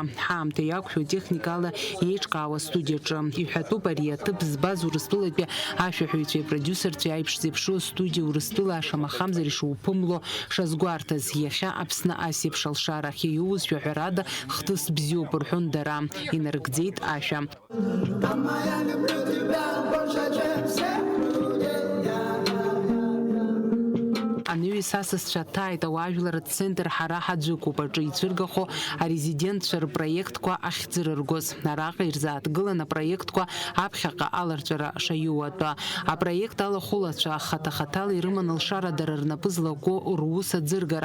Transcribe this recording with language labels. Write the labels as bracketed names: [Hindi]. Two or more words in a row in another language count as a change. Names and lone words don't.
[Abkhazian] Ҳаамҭа иақәшәо техникала еиҿкаауа студиаҿы. Иҳәатәуп ари аҭыԥ збаз Урыстәылатәи ашәаҳәаҩцәеи продиусерцәеи аиԥш зеиԥшу астудиа Урыстәыла ашамахамзар ишуԥымло шазгәарҭаз. Иахьа Аԥсны асеиԥш алшара ахь ииузшәа ҳәарада хҭыс бзиоуп рҳәон дара. Инаркӡеит ашәа. [Russian] Я люблю тебя больше, чем всех людей. [Abkhazian] Анаҩс асасцәа ҭааит ауаажәларратә центр ҳара ҳаӡәыкуп аҿы ицәыргахо арезидентцәа рпроектқәа ахьӡырыргоз. Араҟа ирзааҭгылан апроектқәа аԥхьаҟа аларҵәара шаиуатәа. Апроект алахәылацәа хата-хатала ирыман алшара дара рнапы злаку рус аӡыргара.